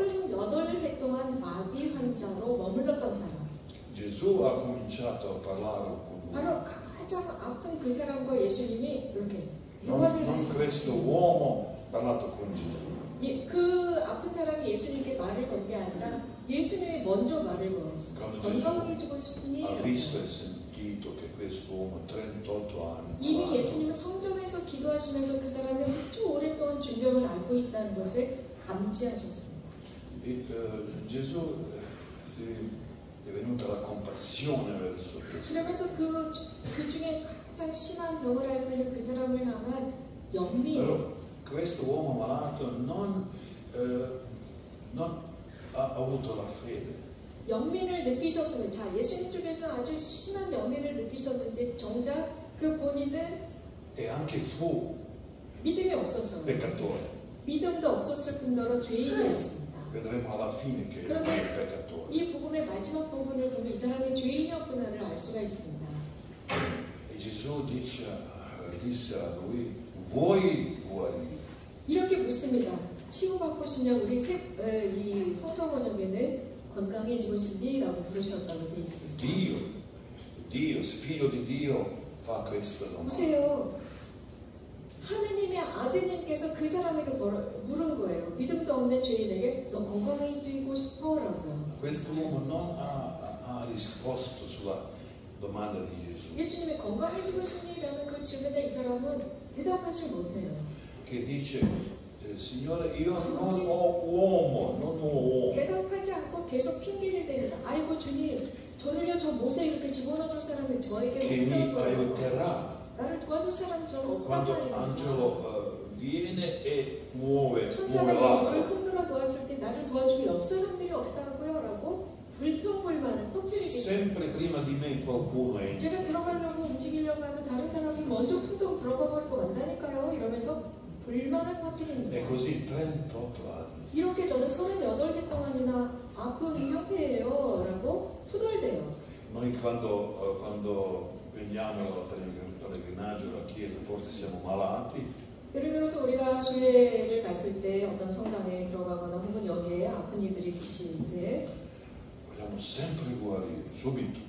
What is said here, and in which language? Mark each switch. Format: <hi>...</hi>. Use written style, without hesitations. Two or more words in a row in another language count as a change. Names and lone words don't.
<ko>38해 동안 마비 환자로 머물렀던 사람.</ko> <it>Gesù ha cominciato a parlare con lui.</it> <ko>바로 가장 아픈 그 사람과 예수님이 이렇게</ko> <it>Non</it> <ko>대화를</ko> <it>questo</it> <ko>하셨어요.</ko> <it>uomo ha parlato con Gesù.</it> <ko>그 아픈 사람이 예수님께 말을 건 게 아니라 예수님이 먼저 말을 걸었어요. 건강해지고 싶으니</ko> <it>Ha visto e sentito che questo uomo 38 anni.</it> <ko>이미 예수님은 성전에서 기도하시면서 그 사람이 아주 오랫동안 중병을 앓고 있다는 것을 감지하셨습니다.</ko> <it>Gesù è venuta la compassione verso questo.</it> <ko>그러면서 그 중에 가장 심한 병을 앓고 있는 그 사람을 향한 연민.</ko> <it>Però questo uomo malato non ha avuto la fede.</it> <ko>연민을 느끼셨으면 자 예수님 쪽에서 아주 심한 연민을 느끼셨는데 정작 그 본인은</ko> <it>E anche fu</it> <ko>믿음이 없었어요.</ko> <it>peccatore.</it> <ko>믿음도 없었을 뿐더러 죄인이었습니다.</ko> <it>Vedremo alla fine che era un peccatore.</it> <ko>이 복음의 마지막 부분을 보면 이 사람이 죄인이었구나를 알 수가 있습니다.</ko> <it>E Gesù disse a lui, vuoi guarire?</it> <ko>이렇게 묻습니다. 치유받고 싶냐? 우리 이 성서번역에는 건강해지고 싶니?라고 부르셨다고 되어 있습니다.</ko> <it>Dio, figlio di Dio, fa questa domanda.</it> <ko>보세요. 하느님의 아드님께서 그 사람에게 물은 거예요. 믿음도 없는 죄인에게 너 건강해지고 싶어? 라고요.</ko> <it>Questo uomo non ha risposto sulla domanda di Gesù.</it> <ko>예수님이 건강해지고 싶니?라는 그 질문에 이 사람은 대답하지 못해요.</ko> <it>Che dice, Signore, io non ho uomo.</it> <ko>대답하지 않고 계속 핑계를 댑니다. 아이고 주님, 저를요 저 모세 이렇게 집어넣어줄 사람이 저에게</ko> <it>Che mi</it> <ko>없다고요.</ko> <it>aiuterà.</it> <ko>나를 도와줄 사람 저는 없단</ko> <it>Quando</it> <ko>말입니다.</ko> <it>Angelo viene e muove</it> <ko>천사가 이를</ko> <it>l'acqua.</it> <ko>흔들어 놓았을 때 나를 도와줄 옆 사람들이 없다고요? 라고 불평불만을 터뜨리겠어요.</ko> <it>Sempre prima di me qualcuno entra.</it> <ko>제가 들어가려고 움직이려고 하면 다른 사람이 먼저 풍덩 들어가 버리고 만다니까요. 이러면서 불만을 터뜨립니다.</ko> <it>E così 38 anni.</it> <ko>이렇게 저는 38개 동안이나 아픈 상태예요. 라고 투덜대요.</ko> <it>Noi quando veniamo al pellegrinaggio alla chiesa forse siamo malati.</it> <ko>예를 들어서 우리가 순례를 갔을 때 어떤 성당에 들어가거나 혹은 여기에 아픈 이들이 계시는데</ko> <it>Vogliamo sempre guarire subito.</it>